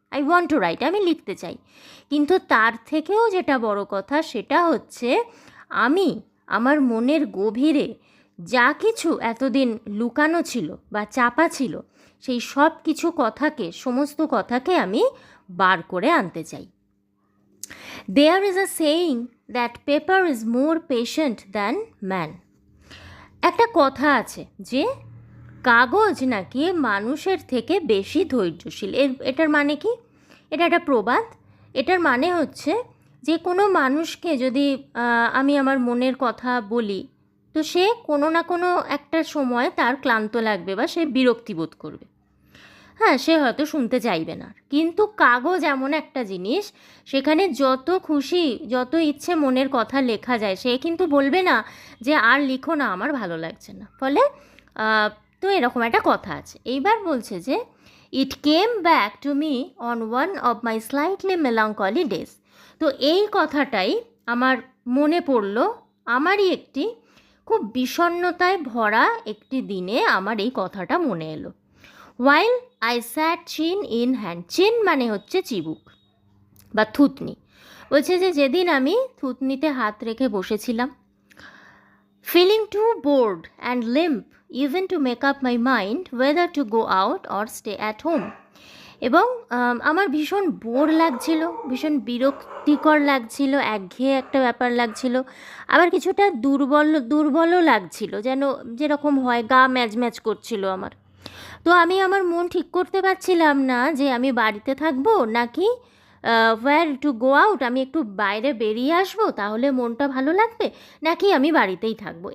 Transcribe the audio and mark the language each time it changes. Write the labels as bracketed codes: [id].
[en] I want to write, [bn] আমি লিখতে চাই। কিন্তু তার থেকেও যেটা বড় কথা সেটা হচ্ছে আমি আমার মনের গভীরে যা কিছু এতদিন লুকানো ছিল বা চাপা ছিল, সেই সব কিছু কথাকে, সমস্ত কথাকে আমি বার করে আনতে চাই। [en] There is a saying that paper is more patient than man. [bn] একটা কথা আছে যে কাগজ নাকি মানুষের থেকে বেশি ধৈর্যশীল। এটার মানে কি? এটা একটা প্রবাদ। এটার মানে হচ্ছে যে কোনো মানুষকে যদি আমি আমার মনের কথা বলি, তো সে কোনো না কোনো একটা সময় তার ক্লান্ত লাগবে বা সে বিরক্তি বোধ করবে। হ্যাঁ, সে হয়তো শুনতে চাইবে না। কিন্তু কাগজ এমন একটা জিনিস, সেখানে যত খুশি, যত ইচ্ছে মনের কথা লেখা যায়, সে কিন্তু বলবে না যে আর লিখো না, আমার ভালো লাগছে না। ফলে তো এরকম একটা কথা আছে। এইবার বলছে যে [en] It came back to me on one of my slightly melancholy days. [bn] তো এই কথাটাই আমার মনে পড়ল, আমারই একটি খুব বিষণ্ণতায় ভরা একটি দিনে আমার এই কথাটা মনে এলো। [en] While I sat chin in hand, chin [bn] মানে হচ্ছে চিবুক বা থুতনি। বলছে যে যেদিন আমি থুতনিতে হাত রেখে বসেছিলাম, [en] feeling too bored and limp even to make up my mind whether to go out or stay at home. [bn] এবং আমার ভীষণ বোর লাগছিল, ভীষণ বিরক্তিকর লাগছিল, একঘেয়ে একটা ব্যাপার লাগছিল, আবার কিছুটা দুর্বলও লাগছিল, যেরকম হয় গা ম্যাজ করছিল আমার। তো আমি আমার মন ঠিক করতে পারছিলাম না যে আমি বাড়িতে থাকবো নাকি [en] where to go out, [bn] আমি একটু বাইরে বেরিয়ে আসবো তাহলে মনটা ভালো লাগবে, নাকি আমি বাড়িতেই থাকবো।